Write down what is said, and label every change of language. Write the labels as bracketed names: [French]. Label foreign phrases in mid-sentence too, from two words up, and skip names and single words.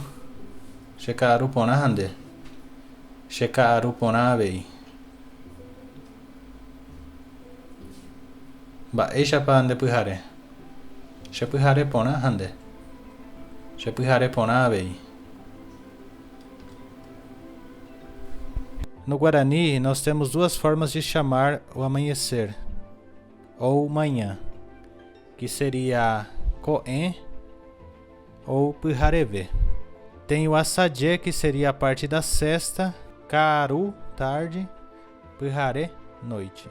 [Guarani] She karu ponahande. She karu ponabei. Baixapande puhare. She puhare ponahande. She puhare ponabei. [Portuguese] No Guarani, nós temos duas formas de chamar o amanhecer, ou manhã, que seria coen ou puhareve. Tem o assadje, que seria a parte da sesta, caru, tarde, puhare, noite.